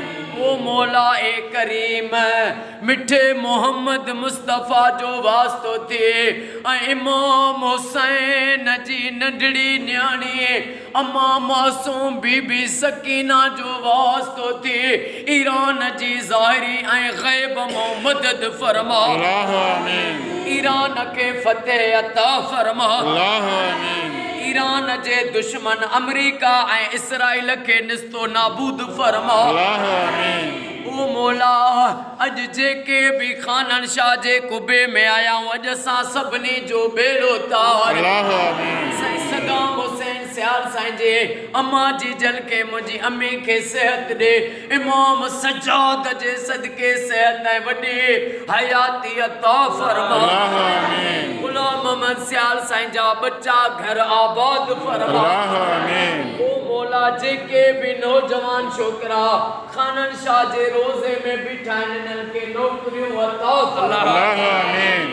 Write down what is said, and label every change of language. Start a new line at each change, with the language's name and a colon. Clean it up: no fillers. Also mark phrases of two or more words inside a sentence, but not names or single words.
Sindhi: ओ मौला ए करीम मिठे मोहम्मद मुस्तफ़ा जो वास्तो थे इमाम हुसैन जी नंढड़ी न्याणी अम्मा मासूम बीबी सकीना जो वास्तो थे ईरान जी ज़ाहिरी ऐं ग़ैब मो मदद फरमा आमीन। ईरान के फतेह अता फरमा आमीन। ईरान जे दुश्मन अमेरिका ऐं इसराइल के निस्तो नाबूद फरमा आमीन। ओ मौला अज जेके भी खानन शाह जे कुबे में आया अज असां सभिनी जो बेड़ो तार साईं सदाम हुसैन सियाल साईं जे अम्मा जी जल के मुंहिंजी अम्मी के सेहत दे इमाम सजाद जे सदके सेहत ऐं वॾी हयाती अता फरमा आमीन। गुलाम मोहम्मद सियाल साईं जा बच्चा घर आबाद फरमा आमीन। ओ मौला जेके भी नौजवान छोकरा खानन शाह जे रोज़े में बिठा इन्हनि के नौकरियूं अता फरमा आमीन।